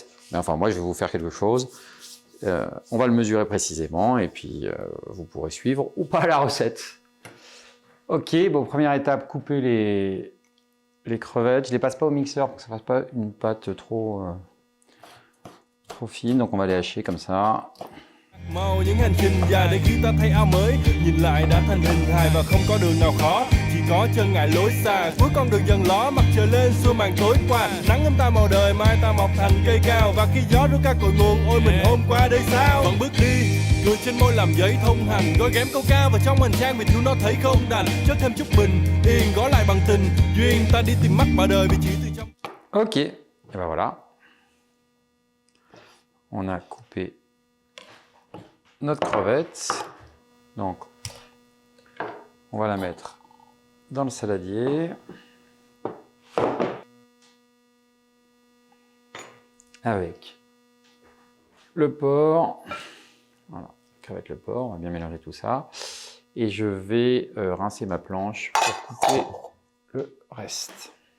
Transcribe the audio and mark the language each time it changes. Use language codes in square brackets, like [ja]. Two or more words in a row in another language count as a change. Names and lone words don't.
[fr] Mais enfin, moi, je vais vous faire quelque chose. On va le mesurer précisément et puis vous pourrez suivre ou pas la recette. Ok, bon, première étape, couper les crevettes. Je ne les passe pas au mixeur pour que ça ne fasse pas une pâte trop fine, donc on va les hacher comme ça. [vi] Màu những hành trình dài để khi ta thấy áo mới nhìn lại đã thành hình hài và không có đường nào khó chỉ có chân ngại lối xa cuối con đường dần ló mặt trời lên xua màn tối qua nắng ấm ta màu đời mai ta mọc thành cây cao và khi gió rút ca cội nguồn ôi mình hôm qua đây sao vẫn bước đi cười trên môi làm giấy thông hành gói ghém câu ca vào trong hành trang vì thiếu nó thấy không đành chất thêm chút bình yên gói lại bằng tình duyên ta đi tìm mắt bà đời vì chỉ từ trong. [fr] Ok, et ben voilà. On a coupé notre crevette, donc on va la mettre dans le saladier avec le porc, voilà, crevette le porc, on va bien mélanger tout ça et je vais rincer ma planche pour couper le reste.